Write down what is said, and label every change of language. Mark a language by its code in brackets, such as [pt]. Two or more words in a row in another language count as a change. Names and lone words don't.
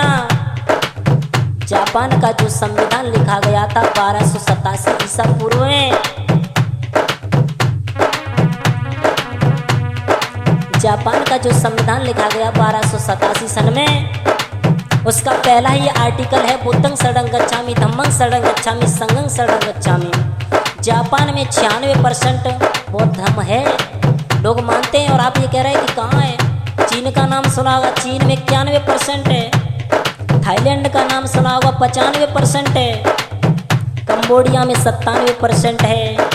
[hi] जापान का जो संविधान लिखा गया था 1287 ईसा पूर्व में, जापान का जो संविधान लिखा गया 1287 सन में, उसका पहला ही आर्टिकल है [pi] बुद्धं शरणं गच्छामि, धम्मं शरणं गच्छामि, संघं शरणं गच्छामि। [hi] जापान में 96% बौद्ध धर्म है, लोग मानते हैं। और आप ये कह रहे हैं कि कहाँ है? चीन का नाम सुना होगा, चीन में 91% है। थाईलैंड का नाम सुना होगा, 95% है। कंबोडिया में 97% है।